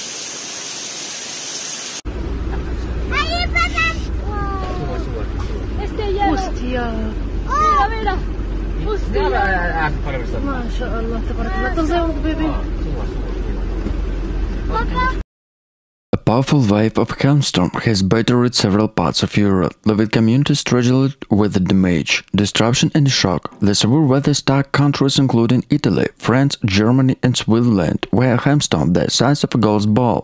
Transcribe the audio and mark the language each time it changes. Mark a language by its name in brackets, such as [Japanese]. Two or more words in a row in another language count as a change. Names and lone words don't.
[Spanish] Hostia. Mira, mira. Hostia. [Arabic] ما شاء الله تبارك الله. تنزل بيبي. [English] A powerful wave of hailstorm has battered several parts of Europe, leaving communities struggled with the damage, disruption and shock. The severe weather-struck countries including Italy, France, Germany and Switzerland were hailstorm the size of a golf ball.